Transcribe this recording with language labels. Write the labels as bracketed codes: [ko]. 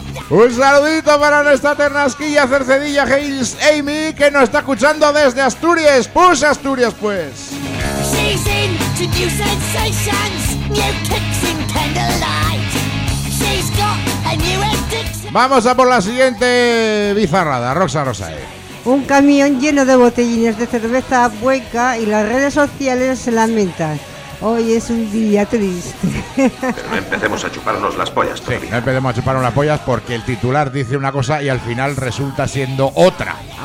[es] Un saludito para nuestra ternasquilla Cercedilla Hales Amy, que nos está escuchando desde Asturias. ¡Push Asturias, pues! [en] She's into new sensations, new kicks in candlelight. She's got a new addiction. [es] Vamos a por la siguiente bizarrada, Roxa Rosae. Un camión lleno de botellines de cerveza hueca y las redes sociales se lamentan. Hoy es un día triste. Pero no empecemos a chuparnos las pollas todavía. Sí, no empecemos a chuparnos las pollas porque el titular dice una cosa y al final resulta siendo otra.